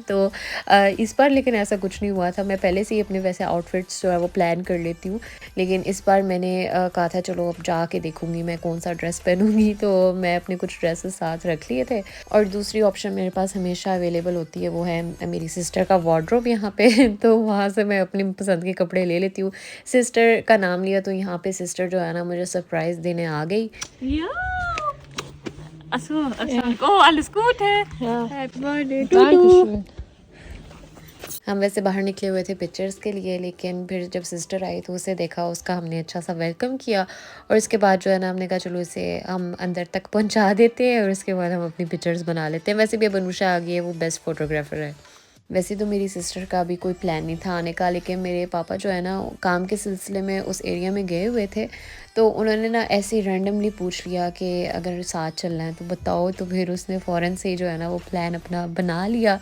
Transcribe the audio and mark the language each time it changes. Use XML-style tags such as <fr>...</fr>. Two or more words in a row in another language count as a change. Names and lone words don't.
<ur>تو اس بار لیکن ایسا کچھ نہیں ہوا تھا۔ میں پہلے سے ہی اپنے ویسے آؤٹ فٹس جو ہے وہ پلان کر لیتی ہوں، لیکن اس بار میں نے کہا تھا چلو اب جا کے دیکھوں گی میں کون سا ڈریس پہنوں گی، تو میں اپنے کچھ ڈریسز ساتھ رکھ لیے تھے. اور دوسری آپشن میرے پاس ہمیشہ اویلیبل ہوتی ہے، وہ ہے میری سسٹر کا وارڈروب یہاں پہ تو وہاں سے میں اپنی پسند کے کپڑے لے لیتی ہوں. سسٹر کا نام لیا تو یہاں پہ سسٹر جو ہے نا مجھے سرپرائز دینے آ گئی.</ur> <de>Ja. Achso. Oh, alles Gute. Ja.</de> <en>Happy Birthday to you.</en> <de>Dankeschön।</de> <ur>ہم ویسے باہر نکلے ہوئے تھے پکچرز کے لیے، لیکن پھر جب سسٹر آئی تو اسے دیکھا، اس کا ہم نے اچھا سا ویلکم کیا اور اس کے بعد جو ہے نا ہم نے کہا چلو اسے ہم اندر تک پہنچا دیتے ہیں اور اس کے بعد ہم اپنی پکچرز بنا لیتے ہیں. ویسے بھی اب انوشا آ گئی ہے، وہ</ur> <en>best photographer</en> <ur>ہے۔ ویسے تو میری سسٹر کا بھی کوئی پلان نہیں تھا آنے کا، لیکن میرے پاپا جو ہے نا کام کے سلسلے میں اس ایریا میں گئے ہوئے تھے، تو انہوں نے نا ایسے ہی رینڈملی پوچھ لیا کہ اگر ساتھ چلنا ہے تو بتاؤ، تو پھر اس نے فوراً سے ہی جو ہے نا وہ پلان اپنا بنا لیا.</ur>